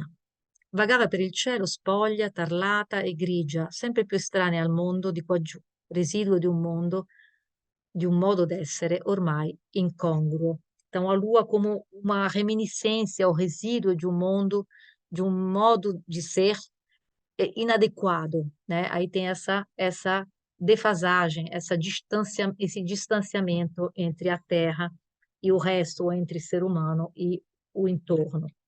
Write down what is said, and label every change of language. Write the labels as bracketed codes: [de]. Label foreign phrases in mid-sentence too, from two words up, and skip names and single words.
[it] Vagava per il cielo spoglia, tarlata e grigia, sempre più estranea al mondo di qua giù, residuo di un mondo, di un modo d'essere ormai incongruo. [pt] Então, a Lua como uma reminiscência ao resíduo de um mundo, de um modo de ser inadequado, né? Aí tem essa defasagem, esse distanciamento entre a Terra e o resto, ou entre ser humano e o entorno.